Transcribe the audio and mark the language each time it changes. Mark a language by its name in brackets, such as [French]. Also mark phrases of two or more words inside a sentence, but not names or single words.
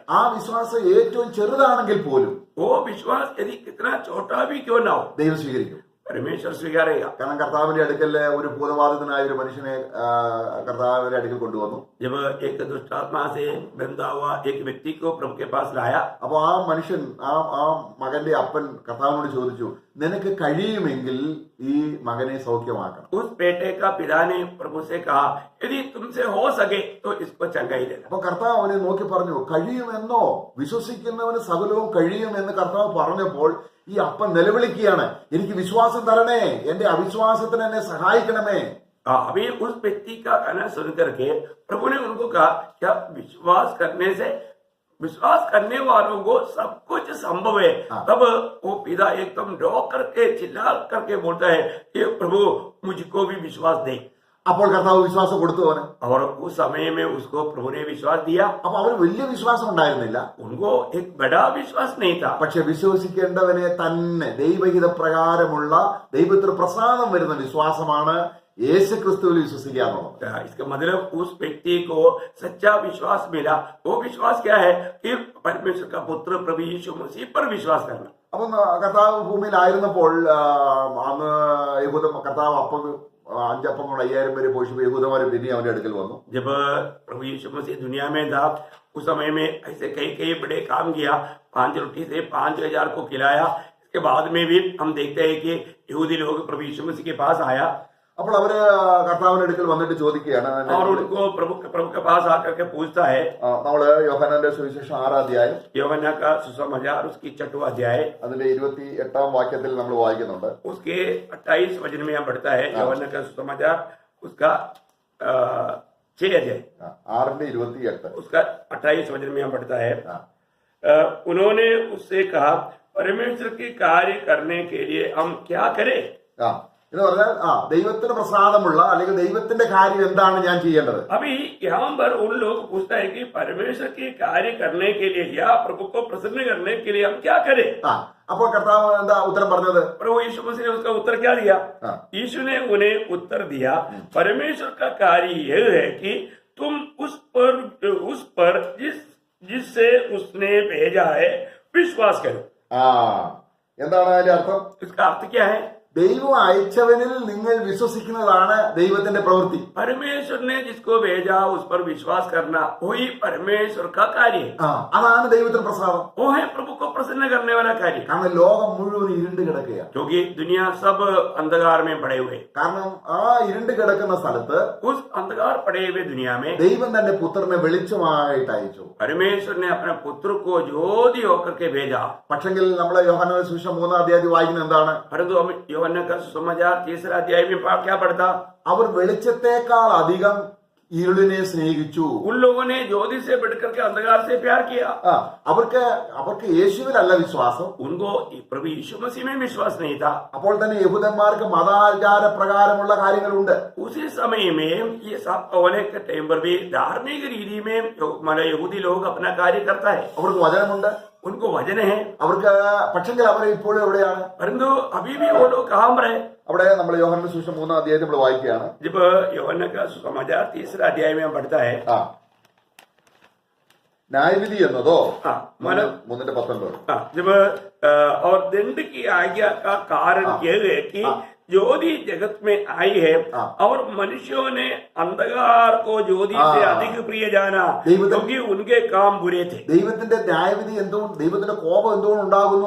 [Malayalam] ആ വിശ്വാസം ഏറ്റവും ചെറുതാണെങ്കിൽ പോലും [Hindi] वो विश्वास यदि कितना छोटा भी क्यों ना हो [Malayalam] ദൈവം സ്വീകരിക്കും. [Hindi] परमेश्वर स्वीकारेगा. [Malayalam] കാരണം കർത്താവിന്റെ അടുക്കൽ ഒരു ഭൂതബാധിതനായ ഒരു മനുഷ്യനെ കർത്താവിന്റെ അടുക്കൽ കൊണ്ടുവന്നു. [Hindi] जब एक दुष्ट आत्मा से बंधा हुआ एक व्यक्ति को प्रभु के पास लाया. [Malayalam] അപ്പൊ ആ മനുഷ്യൻ ആ മകന്റെ അപ്പൻ കർത്താവിനോട് ചോദിച്ചു, നിനക്ക് കഴിയുമെങ്കിൽ ഈ മകനെ സൗഖ്യമാക്കണം. [Hindi] उस बेटे का पिता ने प्रभु से कहा, यदि तुमसे हो सके तो इसको चंगाई देना. [Malayalam] അപ്പൊ കർത്താവ് അവനെ നോക്കി പറഞ്ഞു, കഴിയുമെന്നോ? വിശ്വസിക്കുന്നവന് സകലവും കഴിയുമെന്ന് കർത്താവ് പറഞ്ഞപ്പോൾ ഈ അപ്പൻ നിലവിളിക്കുകയാണ്, എനിക്ക് വിശ്വാസം തരണേ, എന്റെ അവിശ്വാസത്തിന് എന്നെ സഹായിക്കണമേ. [Hindi] अभी उस व्यक्ति का कहना सुन करके प्रभु ने उनको कहा, क्या विश्वास करने से विश्वास करने वालों को सब कुछ संभव है. तब वो पिता एकदम रो करके चिल्ला करके बोलता है कि प्रभु मुझको भी विश्वास दे. [Malayalam] അപ്പോൾ കർത്താവ് വിശ്വാസം കൊടുത്തു അവന്. [Hindi] और उस समय में उसको प्रभु ने विश्वास दिया. [Malayalam] അപ്പൊ അവന് വലിയ വിശ്വാസം ഉണ്ടായിരുന്നില്ല. [Hindi] उनको एक बड़ा विश्वास नहीं था. [Malayalam] പക്ഷെ വിശ്വസിക്കേണ്ടവനെ തന്നെ ദൈവഹിത പ്രകാരമുള്ള ദൈവത്തിന് പ്രസാദം വരുന്ന വിശ്വാസമാണ് യേശു ക്രിസ്തുവിൽ വിശ്വസിക്കുക എന്നുള്ളത്. [Hindi] इसका मतलब उस व्यक्ति को सच्चा विश्वास मिला. वो विश्वास क्या है कि परमेश्वर का पुत्र प्रभु यीशु मसीह पर विश्वास करना. [Malayalam] അപ്പം കർത്താവ് ഭൂമിയിലായിരുന്നപ്പോൾ അന്ന് കർത്താവ് അപ്പം 5 അപ്പം കൊണ്ട് 5000 പേര് പോഷിപ്പ് യഹൂദന്മാര് പിന്നെ അവന്റെ അടുക്കൽ വന്നു. [Hindi] जब प्रभु यीशु मसीह दुनिया में था उस समय में ऐसे कई बड़े काम किया. 5 रोटी से 5000 को खिलाया. इसके बाद में भी हम देखते हैं कि यहूदी लोग प्रभु यीशु मसीह के पास आया. [Malayalam] അപ്പോൾ അവര് കർത്താവിന്റെ അടുക്കൽ വന്നിട്ട് ചോദിക്കുകയാണ്. [Hindi] और उनको प्रभु के पास आकर के पूछता है. [Malayalam] നമ്മള് യോഹന്നാന്റെ സുവിശേഷം 6-ാം അധ്യായം [Hindi] യോഹന്നാൻ का सुसमाचार उसकी 6वां अध्याय [Malayalam] അതിന്റെ 28-ാം വാക്യത്തിൽ നമ്മൾ വായിക്കുന്നുണ്ട്. [Hindi] उसके 28 वचन में यहाँ पढ़ता है. योहन्ना का सुसमाचार उसका 6 अध्याय 6:28 उसका 28 वचन में हम पढ़ता है, उन्होंने उससे कहा, परमेश्वर के कार्य करने के लिए हम क्या करें? [Malayalam] എന്ന് പറഞ്ഞാൽ ദൈവത്തിന് പ്രസാദമുള്ള അല്ലെങ്കിൽ ദൈവത്തിന്റെ കാര്യം എന്താണ് ഞാൻ ചെയ്യേണ്ടത്? [Hindi] अभी यहाँ पर उन लोग पूछता है कि परमेश्वर के कार्य करने के लिए या प्रभु को प्रसन्न करने के लिए हम क्या करें? [Malayalam] അപ്പോൾ കർത്താവ് എന്താ ഉത്തരം പറഞ്ഞത്? [Hindi] प्रभु यीशु मसीह ने उसका उत्तर क्या दिया? यीशु ने उन्हें उत्तर दिया, परमेश्वर का कार्य यह है कि तुम उस पर जिससे उसने भेजा है विश्वास करो। [Malayalam] എന്താണ് അതിന്റെ अर्थം? [Hindi] इसका अर्थ क्या है? [Malayalam] ദൈവം അയച്ചവനിൽ നിങ്ങൾ വിശ്വസിക്കുന്നതാണ് ദൈവത്തിന്റെ പ്രവൃത്തി. [Hindi] परमेश्वर ने जिसको भेजा उस पर विश्वास करना वही परमेश्वर का कार्य है। [Malayalam] അതാണ് ദൈവത്തിന് പ്രസാദം. [Hindi] वो है प्रभु को प्रसन्न करने वाला कार्य। [Malayalam] കാരണം ലോകം മുഴുവൻ ഇരുണ്ട് കിടക്കുകയാണ്. [Hindi] क्योंकि दुनिया सब अंधकार में पड़े हुए, [Malayalam] കാരണം ആ ഇരുണ്ട് കിടക്കുന്ന സ്ഥലത്ത് [Hindi] उस अंधकार पड़े हुए दुनिया में [Malayalam] ദൈവം തന്റെ പുത്രനെ വെളിച്ചമായിട്ട് അയച്ചു. [Hindi] परमेश्वर ने अपने पुत्र को ज्योति होकर के भेजा। [Malayalam] പക്ഷെങ്കിൽ നമ്മളെ യോഹന്നാന്റെ സുവിശേഷം 3-ാം അധ്യായത്തിൽ വായിക്കുന്നത് എന്താണ്? [Hindi] परंतु हम യോഹന്നാൻ का सुसमाचार 3 अध्याय में क्या पढ़ता? [Malayalam] അവർ വെളിച്ചത്തെക്കാൾ അധികം ഇരുളിനെ സ്നേഹിച്ചു. [Hindi] उन लोगों ने ज्योति से बढ़कर के अंधकार से प्यार किया। [Malayalam] അവർക്ക് യേശുവിലല്ല വിശ്വാസം. [Hindi] उनको प्रभु यीशु मसीह में विश्वास नहीं था। [Malayalam] അപ്പോൾ തന്നെ യഹൂദന്മാർക്ക് മതാചാര പ്രകാരമുള്ള കാര്യങ്ങളുണ്ട്. [Hindi] उसी समय में ये सब होने के टाइम पर भी धार्मिक रीति में यहूदी लोग अपना कार्य करता है। [Malayalam] അവർക്ക് വചനമുണ്ട്, [Hindi] उनको वचन है, [Malayalam] അവർക്ക് പക്ഷെങ്കിൽ അവർ ഇപ്പോഴും എവിടെയാണ്? [Hindi] परंतु अभी भी वो लोग कहाँ पर है? [Malayalam] അവിടെ നമ്മൾ യോഹന്നാന്റെ സുവിശേഷം 3-ാം അധ്യായത്തിൽ നമ്മൾ വായിക്കുകയാണ്. [Hindi] जब യോഹന്നാൻ का सुसमाचार 3 अध्याय में हम पढ़ता है, [Malayalam] ന്യായവിധി എന്നതോ [Hindi] 3:19 जब और दंड की आज्ञा का कारण यह है कि ज्योति जगत में आई है और मनुष्यों ने अंधकार को ज्योति से अधिक प्रिय जाना क्योंकि उनके काम बुरे थे। [Malayalam] ദൈവത്തിന്റെ ന്യായവിധി എന്തുകൊണ്ട്, ദൈവത്തിന്റെ കോപം എന്തുകൊണ്ട് ഉണ്ടാകുന്നു?